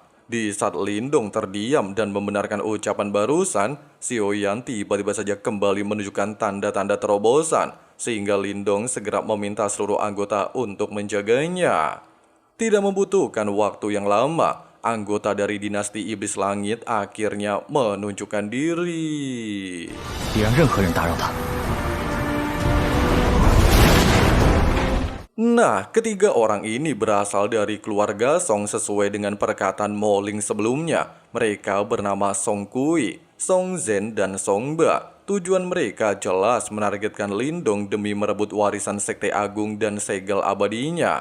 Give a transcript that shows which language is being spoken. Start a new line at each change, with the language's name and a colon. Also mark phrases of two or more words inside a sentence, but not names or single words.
Indonesian: Di saat Lindong terdiam dan membenarkan ucapan barusan, Xiao Yan tiba-tiba saja kembali menunjukkan tanda-tanda terobosan, sehingga Lindong segera meminta seluruh anggota untuk menjaganya. Tidak membutuhkan waktu yang lama, anggota dari dinasti Iblis Langit akhirnya menunjukkan diri.
Chinese: 别让任何人打扰他。
Indonesian: Nah, ketiga orang ini berasal dari keluarga Song sesuai dengan perkataan Mo Ling sebelumnya. Mereka bernama Song Kui, Song Zhen, dan Song Ba. Tujuan mereka jelas menargetkan Lindong demi merebut warisan Sekte Agung dan segel abadinya.